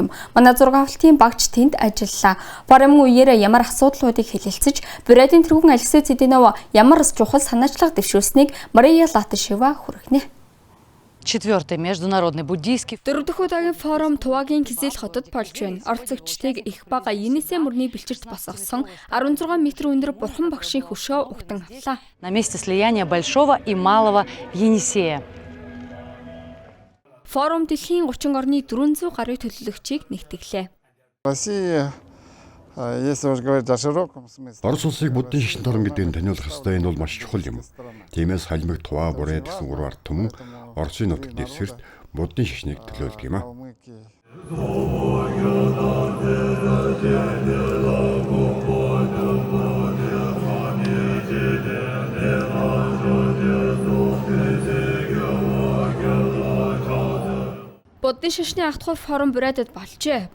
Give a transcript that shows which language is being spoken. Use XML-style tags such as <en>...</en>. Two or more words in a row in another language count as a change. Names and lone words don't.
<mn>Манай зураг авалтын багч тэнд ажиллалаа. Форумын үеэр ямар асуудлуудыг хэлэлцэж, Бурятийн тэргүүн Алексей Цэдинов ямар чухал санаачлага дэвшүүлсэнийг Мария Латышева хүргэнэ.</mn> <ru>4-й международный буддийский.</ru> <mn>Дөрөвдөх удаагийн форум Тувагийн Кизил хотод болж байна. Оролцогчдыг их бага Енисей мөрний бэлчирт босгосон 16 метр өндөр бурхан багшийн хөшөө угтан авлаа.</mn> <ru>На месте слияния Большого и Малого Енисея.</ru> <mn>Форум дэлхийн 30 орны 400 гаруй төлөөлөгчийг нэгтгэлээ.</mn> <ru>Россия, если уж говорить о широком смысле.</ru> <mn>Орос улсыг буддийн шашин торон гэдгийг таниулах ёстой, энэ бол маш чухал юм. Тиймээс халимаг Тува бурайд гэсэн 3 ард түмэн Оросын нутаг дэвсгэрт буддийн шашныг төлөөлдөг юм а. Буддийн шашны ах トゥ форум Бурайдад болжээ.</mn>